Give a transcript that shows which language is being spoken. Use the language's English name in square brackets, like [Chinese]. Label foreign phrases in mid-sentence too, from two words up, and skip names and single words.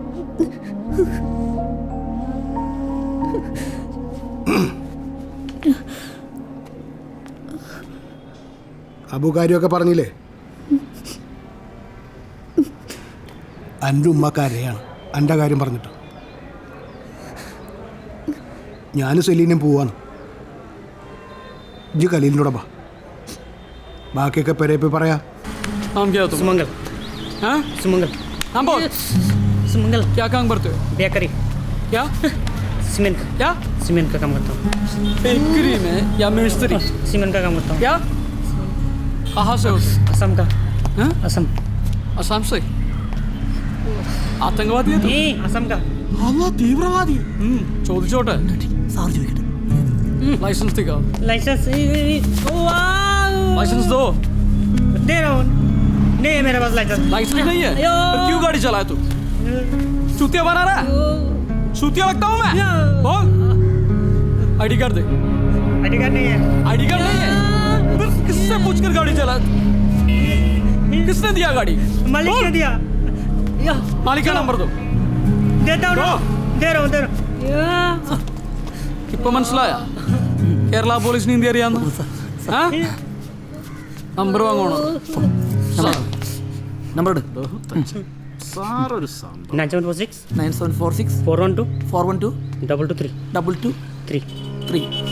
[Malayalam] അബു കാര്യമൊക്കെ പറഞ്ഞില്ലേ? എൻ്റെ ഉമ്മക്കാരെയാണ് എൻ്റെ കാര്യം പറഞ്ഞിട്ട്. ഞാനും സെലീനും പോവാണ്. ഇജ്ജ് ഖലീലിനോട് വാ, ബാക്കിയൊക്കെ പെരേപ്പി പറയാ. [Hindi] सुमंगल हाँ सुमंगल हाँ बोल सुमंगल क्या काम करते हो? बेकरी. क्या? सीमेंट. क्या? सीमेंट का काम करता हूँ. बेकरी में या मिस्त्री? सीमेंट का काम करता हूँ. क्या? कहाँ से हो? असम का. हाँ? असम. असम से? आतंकवादी है तू? नहीं, असम का. अल्लाह तीव्रवादी. [Malayalam] ചോദിച്ചോട്ടെ. സാർ ചോദിക്കട്ടെ. [Hindi] लाइसेंस दिखाओ. लाइसेंस. लाइसेंस दो. दे रहा हूँ. नहीं है मेरे पास लाइसेंस. लाइसेंस नहीं है? फिर क्यों गाड़ी चलाया तू? चूतिया बना रहा है? चूतिया लगता हूँ मैं? बोल. [English] ID card [Hindi] दे. [English] ID card [Hindi] नहीं है. [English] ID card [Hindi] नहीं है? फिर किससे पूछकर गाड़ी चला? किसने दिया गाड़ी? मालिक ने दिया. मालिक का नंबर दो. देता हूँ. दे रहा हूँ. [Malayalam] ഇപ്പൊ മനസ്സിലായ കേരള പോലീസിന് ഇന്ത്യ അറിയാന്ന്? നമ്പർ വാങ്ങണോ? നമ്പർ 9746 9746 412 412 223 223 3.